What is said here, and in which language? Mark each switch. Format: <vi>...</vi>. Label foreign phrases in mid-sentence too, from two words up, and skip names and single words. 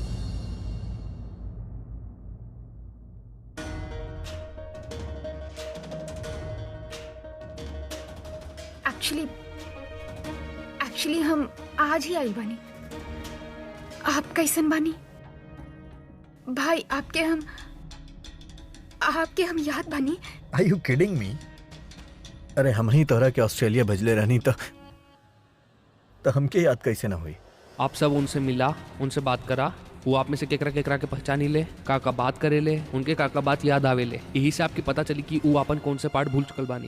<bho>एक्चुअली हम आज ही आइल बानी। आप कैसन बानी भाई? आपके हम याद बानी।</bho> <en>Are you kidding me?</en> <bho>अरे हम ही तोहरा के ऑस्ट्रेलिया भेजले रहनी तो हमके याद कैसे ना हुई? आप सब उनसे मिला, उनसे बात करा, वो आप में से केकरा केकरा के पहचानी ले, का बात करे ले, उनके का बात याद आवे ले। यही से आपकी पता चली कि वो अपन कौन से पार्ट भूल चुकल बानी।</bho>